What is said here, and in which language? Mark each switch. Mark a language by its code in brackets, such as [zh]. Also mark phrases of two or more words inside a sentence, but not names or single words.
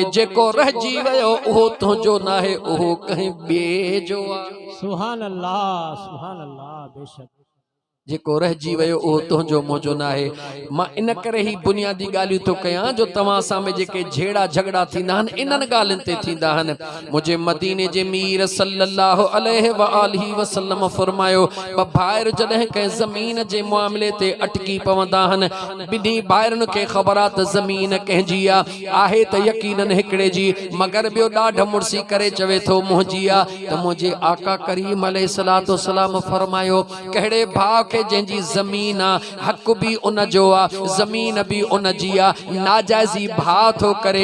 [sd] जेको रहिजी वियो उहो तुंहिंजो नाहे, उहो कंहिं ॿिए जो आहे। [ar] سبحان الله، سبحان الله. [sd] बेशक जेको रहिजी वियो उहो तुंहिंजो मुंहिंजो नाहे। मां इन करे ही बुनियादी ॻाल्हियूं थो कयां जो तव्हां सां में जेके झेड़ा झगड़ा थींदा आहिनि, इन्हनि ॻाल्हियुनि ते थींदा आहिनि। मुंहिंजे मदीने जे मीर [ar] صلى الله عليه وآله وسلم [sd] फरमायो, ॿ भाइर जॾहिं कंहिं ज़मीन जे मामले ते अटकी पवंदा आहिनि, ॿिन्ही भाइरनि खे ख़बर आहे त ज़मीन कंहिंजी आहे त यकीनन हिकिड़े जी, मगर ॿियो ॾाढ मुड़सी करे चवे थो मुंहिंजी आहे। त मुंहिंजे आका करीम [ar] عليه الصلاة والسلام [sd] फरमायो, कहिड़े भाउ खे जंहिंजी ज़मीन आहे, हक़ भी उन जो आहे, ज़मीन भी उन जी आहे, नाजाइज़ी भाउ थो करे।